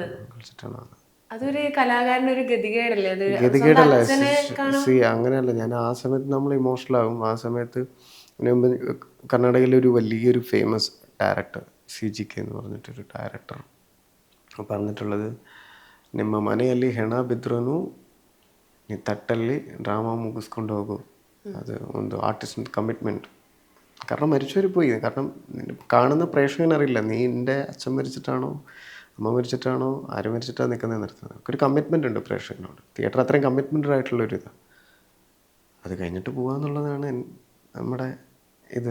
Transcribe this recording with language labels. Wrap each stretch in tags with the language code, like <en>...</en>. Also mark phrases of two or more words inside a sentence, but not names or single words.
<ml>കളിച്ചിട്ടാണ് വന്നത്. അതൊരു കലാകാരൻ്റെ ഒരു ഗതികേടല്ലേ? അത് ഗതികേടല്ല, അങ്ങനെയല്ല. ഞാൻ ആ സമയത്ത് നമ്മൾ ഇമോഷണൽ ആകും. ആ സമയത്ത് കർണാടകയിലെ ഒരു വലിയൊരു ഫേമസ് ഡയറക്ടർ CGK എന്ന് പറഞ്ഞിട്ടൊരു ഡയറക്ടർ പറഞ്ഞിട്ടുള്ളത്,</ml> <kn>ನಿಮ್ಮ ಮನೆಯಲ್ಲಿ ಹೆಣ ಬಿದ್ರೂ ನೀ ತಟ್ಟಲ್ಲಿ ಡ್ರಾಮಾ ಮುಗಿಸ್ಕೊಂಡು ಹೋಗು.</kn> <ml>അത് ಒಂದು ആർട്ടിസ്റ്റിൻ്റെ കമ്മിറ്റ്മെൻറ്റ്. കാരണം മരിച്ചവർ പോയി. കാരണം കാണുന്ന പ്രേക്ഷകനറിയില്ല നീ എൻ്റെ അച്ഛൻ മരിച്ചിട്ടാണോ അമ്മ മരിച്ചിട്ടാണോ ആര് മരിച്ചിട്ടാണ് നിൽക്കുന്നത് നിർത്തുന്നത്. നമുക്കൊരു കമ്മിറ്റ്മെൻ്റ് ഉണ്ട് പ്രേക്ഷകനോട്. തിയേറ്റർ അത്രയും കമ്മിറ്റ്മെൻറ്റഡ് ആയിട്ടുള്ളൊരിത്. അത് കഴിഞ്ഞിട്ട് പോകാമെന്നുള്ളതാണ് നമ്മുടെ ഇത്.</ml>